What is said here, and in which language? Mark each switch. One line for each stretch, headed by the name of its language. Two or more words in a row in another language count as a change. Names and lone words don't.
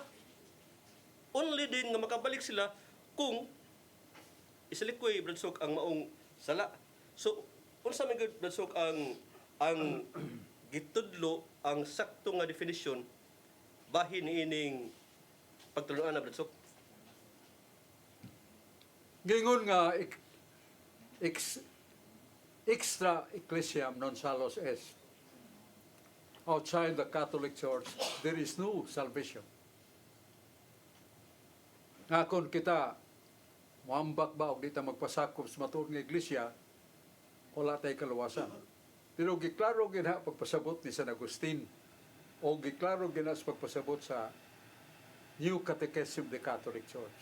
Cebuano: Only din nga makabalik sila kung isalikoy, Bradsok, ang maong sala. So unsa man gyud, Bradsok, ang gitudlo ang sakto nga definition bahin niining pagtuluan na, Bradsok. Gingon nga
Latin: extra ecclesiam non salus est.
English: Outside the Catholic Church, there is no salvation.
Cebuano: Nga kung kita muambak ba o di ta magpasakop sa matuod nga iglesia, wala tayo kaluwasan. Pero giklaro gina pagpasabot ni San Agustin o giklaro gina sa pagpasabot sa New Catechism of the Catholic Church.